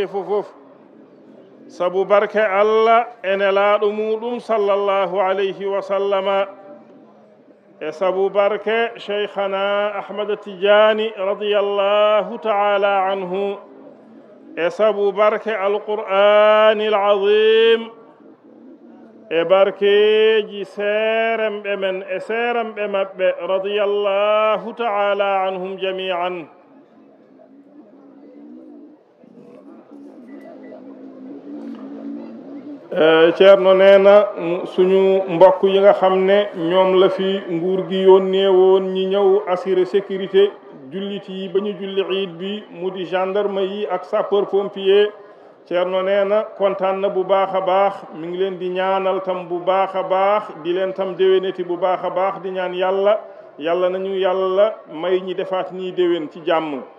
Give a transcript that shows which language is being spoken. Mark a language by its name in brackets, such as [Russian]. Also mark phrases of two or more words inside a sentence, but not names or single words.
[Fula] fofof sabu barke Allah e nelaɗo muɗum [Arabic] صلى الله عليه وسلم [Fula] e sabu barke Cheikhana Ahmad Tidiane [Arabic] رضي الله تعالى عنه [Fula] e sabu barke [Arabic] القرآن العظيم [Fula] e barkeji seeremɓe men e seeremɓe maɓɓe [Arabic] رضي الله تعالى عنهم جميعا [Wolof] ceerno neena suñu mbokk yi nga xam ne ñoom la fi nguur gi yónnee woon ñi ñëw [French] assurer sécurité [Wolof] jullit yi ba ñu julli iid bi mu di gendarme yi ak [French] sapeur pompier [Wolof] ceerno neena kontaan na bu baax a baax mi ngi leen di ñaanal tam bu baax a baax di leen tam déwénati bu baax a baax di ñaan yàlla nañu yàlla may ñi defaat nii déwén ci jàmm